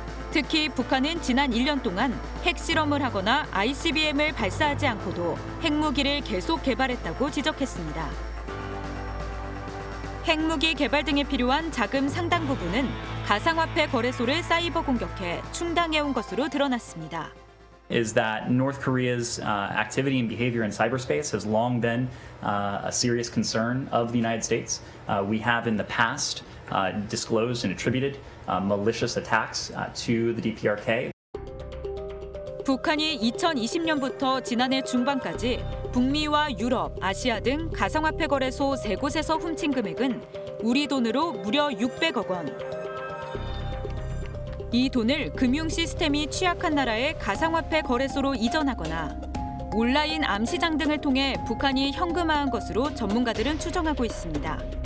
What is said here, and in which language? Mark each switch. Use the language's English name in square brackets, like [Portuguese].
[Korean] 특히 북한은 지난 1년 동안 핵실험을 하거나 ICBM을 발사하지 않고도 핵무기를 계속 개발했다고 지적했습니다. 핵무기 개발 등에 필요한 자금 상당 부분은 가상화폐 거래소를 사이버 공격해 충당해온 것으로 드러났습니다. [English] Is that North Korea's activity and behavior in cyberspace has long been a serious concern of the United States. We have in the past disclosed and attributed malicious attacks to the DPRK. [Korean] 북한이 2020년부터 지난해 중반까지 북미와 유럽, 아시아 등 가상화폐 거래소 3곳에서 훔친 금액은 우리 돈으로 무려 600억 원. 이 돈을 금융 시스템이 취약한 나라의 가상화폐 거래소로 이전하거나 온라인 암시장 등을 통해 북한이 현금화한 것으로 전문가들은 추정하고 있습니다.